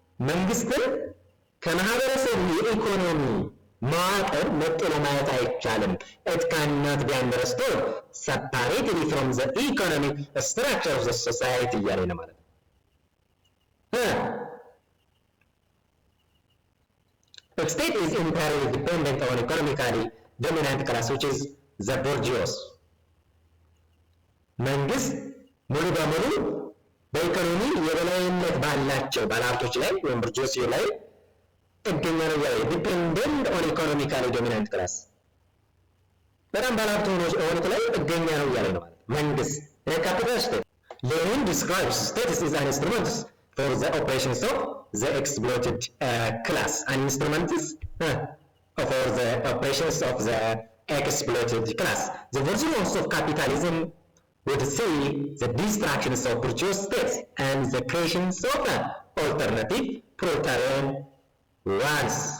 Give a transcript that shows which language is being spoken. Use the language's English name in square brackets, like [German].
[Amharic] መንግስትን ከማህበረሰቡ የኢኮኖሚ መዋቅር ነጥሎ ማየት አይቻልም። [English] It cannot be understood separately from the economic structure of the society [Amharic] እያለ ነው ማለት ነው። [English] The state is entirely dependent on economically dominant class which is the bourgeois. [Amharic] መንግስት ሙሉ በሙሉ በኢኮኖሚ የበላይነት ባላቸው ባለሀብቶች ላይ ወይም ቦርጂዮሲ ላይ ጥገኛ ነው ያለው። ዲፔንደንት ኦን ኢኮኖሚካሊ ዶሚናንት ክላስ በጣም ባለሀብት ሆኑት ላይ ጥገኛ ነው ያለ ነው ማለት መንግስት። ካፒታል ስቴት ሌኒን [English] describes states as an instrument for the operations of the exploited class. An instrument is for the operations of the exploited class. The virtues of capitalism would see the destructions of bourgeois states and the creations of alternative proletarian ones.